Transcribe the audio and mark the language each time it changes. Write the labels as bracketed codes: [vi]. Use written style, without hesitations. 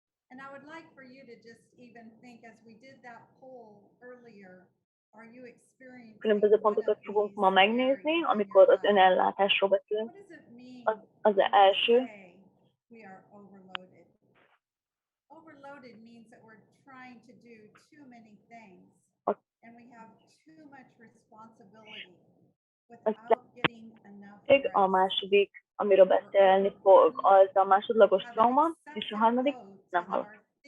[en] And I would like for you to just even think, as we did that poll earlier, are you experiencing [hu] Különböző pontokat fogunk ma megnézni, amikor az önellátásról beszélünk. Az első. [en] We are overloaded. Overloaded means that we're trying to do too many things, and we have too much responsibility without getting enough rest. [hu] A második, amiről beszélni fog, az a másodlagos trauma, és a harmadik nem hallok.